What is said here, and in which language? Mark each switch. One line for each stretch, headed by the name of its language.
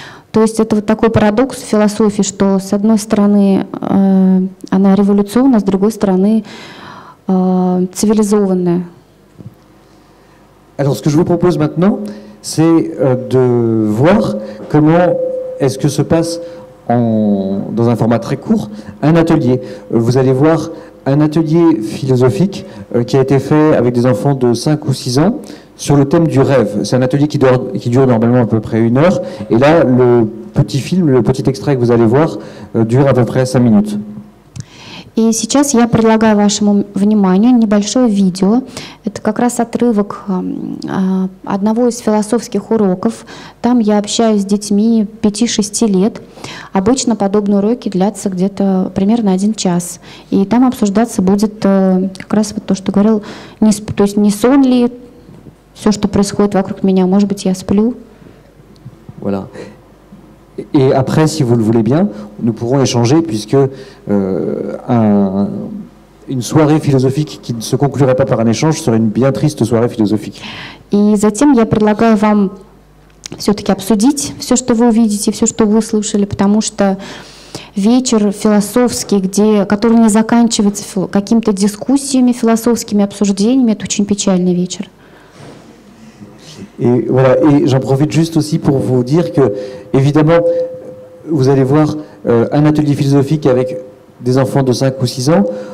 Russian: То есть это вот такой парадокс в философии, что с одной стороны она революционная, с другой стороны цивилизованная.
French: Alors, ce que je vous propose maintenant, c'est de voir comment est-ce que se passe, dans un format très court, un atelier. Vous allez voir un atelier philosophique qui a été fait avec des enfants de 5 ou 6 ans sur le thème du rêve. C'est un atelier qui dure normalement à peu près 1 heure. Et là, le petit film, le petit extrait que vous allez voir, dure à peu près 5 minutes.
Russian: И сейчас я предлагаю вашему вниманию небольшое видео. Это как раз отрывок одного из философских уроков. Там я общаюсь с детьми 5-6 лет. Обычно подобные уроки длятся где-то примерно 1 час. И там обсуждаться будет как раз вот то, что говорил, то есть не сон ли все, что происходит вокруг меня, может быть, я сплю.
French: Voilà. Et après, si vous le voulez bien, nous pourrons échanger, puisque une soirée philosophique qui ne se conclurait pas par un échange serait une bien triste soirée philosophique.
Russian: И затем я предлагаю вам все-таки обсудить все, что вы увидите, все, что вы услышали, потому что вечер философский, который не заканчивается какими-то дискуссиями, философскими обсуждениями, это очень печальный вечер.
French: Et voilà, et j'en profite juste aussi pour vous dire que, évidemment, vous allez voir un atelier philosophique avec des enfants de 5 ou 6 ans.